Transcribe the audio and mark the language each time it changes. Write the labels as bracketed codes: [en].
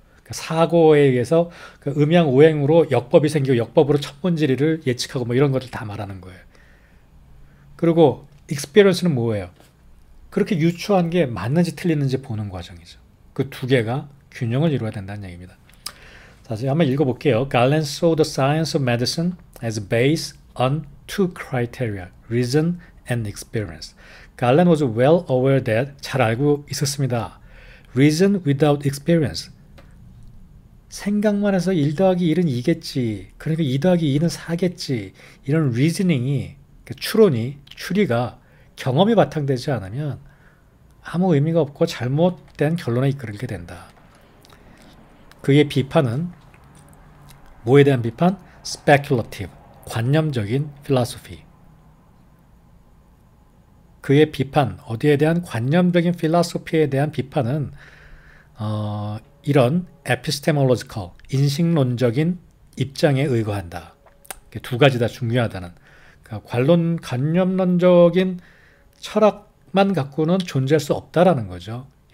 [ko] 사고에 의해서 그 음양 오행으로 역법이 생기고 역법으로 천문지리를 예측하고 뭐 이런 것들 다 말하는 거예요. 그리고 experience는 뭐예요? 그렇게 유추한 게 맞는지 틀리는지 보는 과정이죠. 그 두 개가 균형을 이루어야 된다는 얘기입니다. 자, 이제 한번 읽어볼게요. [en] Galen saw the science of medicine as based on two criteria, reason and experience. Galen was well aware that, [ko] 잘 알고 있었습니다. [en] Reason without experience. [ko] 생각만 해서 1 더하기 1은 2겠지. 그러니까 2 더하기 2는 4겠지. 이런 리즈닝이, 추리가 경험이 바탕되지 않으면 아무 의미가 없고 잘못된 결론에 이끌게 된다. 그의 비판은 뭐에 대한 비판? [en] speculative, [ko] 관념적인 [en] philosophy. [ko] 그의 비판, 어디에 대한 관념적인 philosophy에 대한 비판은 이런 epistemological, 인식론적인 입장에 의거한다. 두 가지 다 중요하다는. 그러니까 관념론적인 철학만 갖고는 존재할 수 없다라는 거죠.